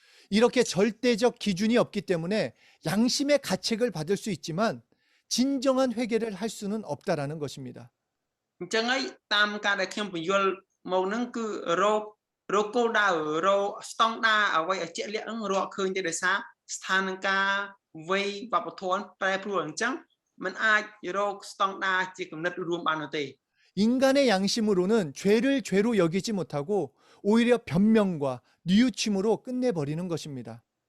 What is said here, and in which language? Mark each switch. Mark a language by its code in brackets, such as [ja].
[ko] 이렇게 절대적 기준이 없기 때문에 양심의 가책을 받을 수 있지만 진정한 회개를 할 수는 없다라는 것입니다. [km] អញ្ចឹងហើយតាមការដែលខ្ញុំបញ្យល់មកហ្នឹងគឺរកគោលដៅរកស្តង់ដារអ្វីឲ្យជាក់លាក់ហ្នឹងរកឃើញទេដោយសារស្ថានភាពវ័យវប្បធម៌ប្រែប្រួលអញ្ចឹងមិនអាចរកស្តង់ដារជាគំនិតរួមបាននោះទេ [ko] 인간의 양심으로는 죄를 죄로 여기지 못하고 오히려 변명과 뉘우침으로 끝내버리는 것입니다.